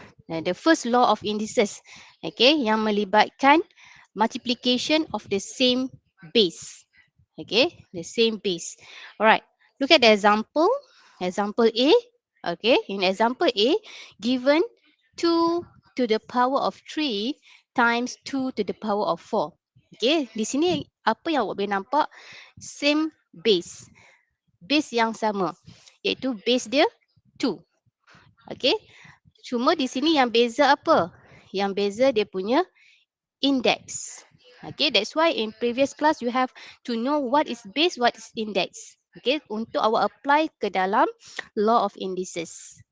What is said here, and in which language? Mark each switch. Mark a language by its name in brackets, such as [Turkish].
[English] The first law of indices. Okay, [Malay] yang melibatkan [English] multiplication of the same base. Okay, the same base. Alright, look at the example. Example A. Okay, in example A, given 2 to the power of 3 times 2 to the power of 4. [Malay] Okay, di sini apa yang awak boleh nampak? [English] Same base. [Malay] Base yang sama. Iaitu base dia 2. Okay. Cuma di sini yang beza apa? Yang beza dia punya index. [English] Okay, that's why in previous class you have to know what is base, what is index. [Malay] Okay, untuk awak apply ke dalam law of indices.